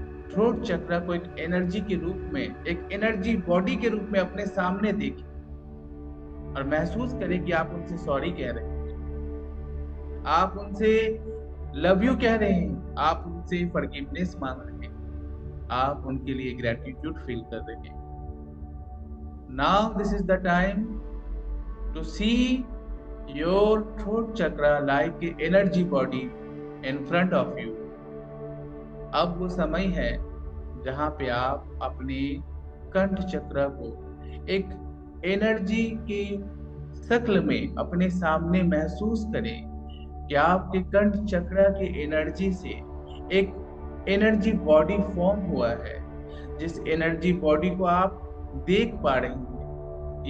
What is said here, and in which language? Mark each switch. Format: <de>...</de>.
<hi>Throat चक्र को एक एनर्जी के रूप में, एक एनर्जी बॉडी के रूप में अपने सामने देखें और महसूस करें कि आप उनसे सॉरी कह रहे हैं, आप उनसे</hi> <en>love you</en> <hi>कह रहे हैं, आप उनसे फॉरगिवनेस मांग रहे हैं, आप उनके लिए ग्रेटिट्यूड फील कर रहे हैं.</hi> <en>Now this is the time to see your throat chakra like an energy body in front of you.</en> <hi>अब वो समय है जहाँ पे आप अपने कंठ चक्र को एक एनर्जी के शक्ल में अपने सामने महसूस करें कि आपके कंठ चक्र के एनर्जी से एक एनर्जी बॉडी फॉर्म हुआ है, जिस एनर्जी बॉडी को आप देख पा रहे हैं।</hi>